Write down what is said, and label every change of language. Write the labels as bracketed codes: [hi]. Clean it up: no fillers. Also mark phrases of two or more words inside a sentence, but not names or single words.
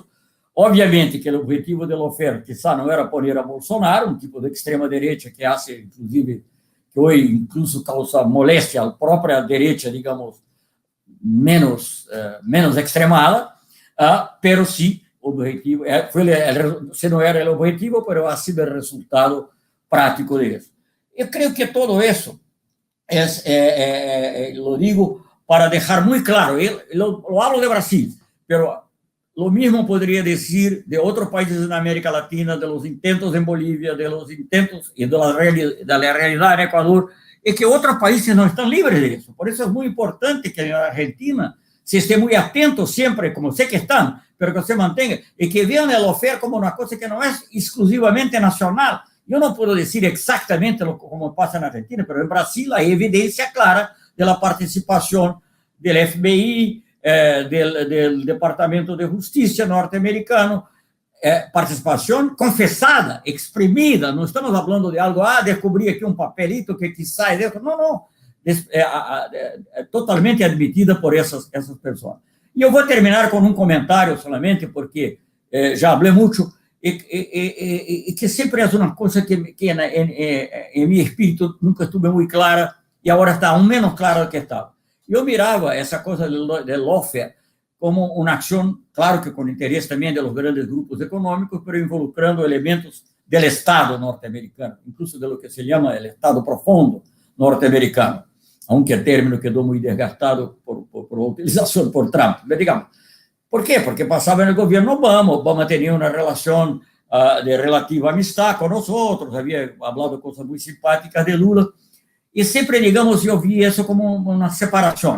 [es] Obviamente que el objetivo del lawfare quizá no era poner a Bolsonaro, un tipo de extrema derecha que hace, inclusive, que hoy incluso causa molestia a la propia derecha, digamos, menos extremada, pero sí, [pt] o objetivo, se não era o objetivo, [es] pero ha sido [pt] o resultado prático de isso. Eu creio que todo isso, [es] lo digo para [pt] deixar muito claro, [es] lo hablo de Brasil, pero lo mismo podría decir de otros países en América Latina, de los intentos en Bolivia, de los intentos y de la realidad en Ecuador, es que otros países no están libres de eso. Por eso es muy importante que en Argentina se esté muy atento siempre, como sé que están, pero que se mantenga, y que vean el lawfare como una cosa que no es exclusivamente nacional. Yo no puedo decir exactamente como pasa en Argentina, pero en Brasil hay evidencia clara de la participación del FBI, del [pt] Departamento de Justiça norte-americano, participação confessada, exprimida, não estamos falando de algo, descobri aqui um papelito que quizá é dentro, não, totalmente admitida por essas pessoas. E eu vou terminar com um comentário solamente, porque já falei muito, e que sempre é uma coisa que em meu espírito nunca estuve muito clara, e agora está aún menos clara do que estava. Eu mirava essa coisa do lawfare como uma ação, claro que com interesse também [es] de los grandes grupos [pt] econômicos, [es] pero involucrando elementos [pt] do Estado norte-americano, [es] incluso de lo que [pt] se chama o Estado profundo norte-americano, aunque o término quedou muito desgastado por utilização por Trump. Mas, digamos, por quê? Porque passava no governo Obama tinha uma relação de relativa amistad com nós outros, havia falado coisas muito simpáticas de Lula, e sempre, digamos, eu vi isso como uma separação.